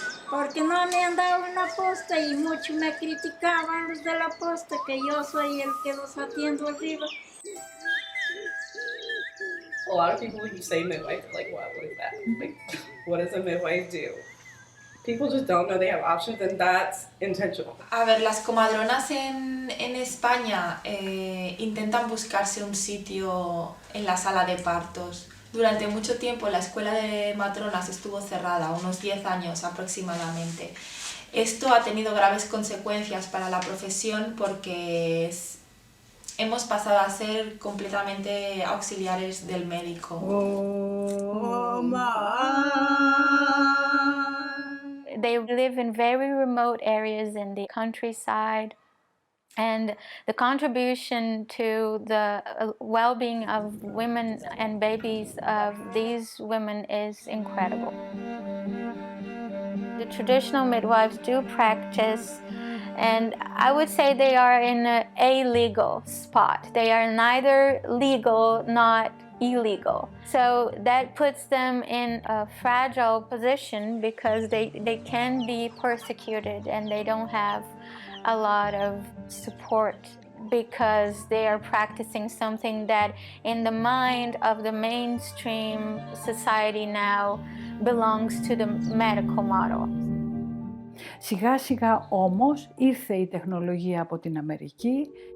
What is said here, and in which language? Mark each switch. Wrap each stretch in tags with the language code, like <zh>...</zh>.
<es>Porque no me han dado una posta y mucho me criticaban los de la posta que yo soy el que los atiendo arriba.</es> <en>A lot of people, when you say midwife, are like, what is that? Like, what does a midwife do? People just don't know they have options, and that's intentional.</en> <es>A ver, las comadronas en España intentan buscarse un sitio en la sala de partos. Durante mucho tiempo la escuela de matronas estuvo cerrada, unos 10 años aproximadamente. Esto ha tenido graves consecuencias para la profesión porque hemos pasado a ser completamente auxiliares del médico.</es> <en>They live in very remote areas in the countryside, and the contribution to the well-being of women and babies of these women is incredible. The traditional midwives do practice, and I would say they are in an illegal spot. They are neither legal, not illegal. So that puts them in a fragile position because they can be persecuted and they don't have a lot of support because they are practicing something that in the mind of the mainstream society now belongs to the medical model.</en> <el>Σιγά σιγά όμως ήρθε η τεχνολογία από την Αμερική.</el>